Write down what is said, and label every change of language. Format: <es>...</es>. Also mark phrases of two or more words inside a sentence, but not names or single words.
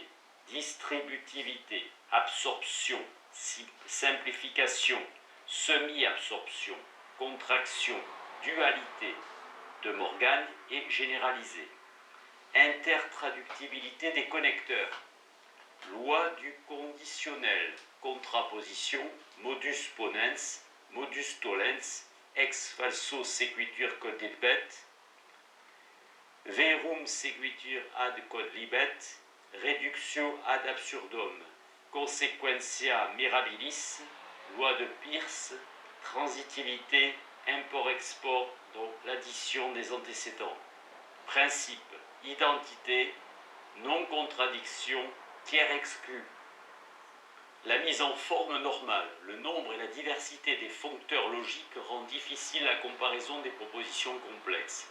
<fr>Distributivité. Absorption. Simplification. Semi-absorption. Contraction. Dualité. De Morgan et généralisée. Intertraductibilité des connecteurs. Loi du conditionnel. Contraposition.</fr> <la>Modus ponens. Modus tollens. Ex falso sequitur codlibet. Verum sequitur ad codlibet. Reductio ad absurdum. Consequentia mirabilis.</la> <fr>Loi de Peirce. Transitivité. Import-export. Donc l'addition des antécédents. Principe. Identité, non-contradiction, tiers exclu. La mise en forme normale, le nombre et la diversité des foncteurs logiques rend difficile la comparaison des propositions complexes.</fr>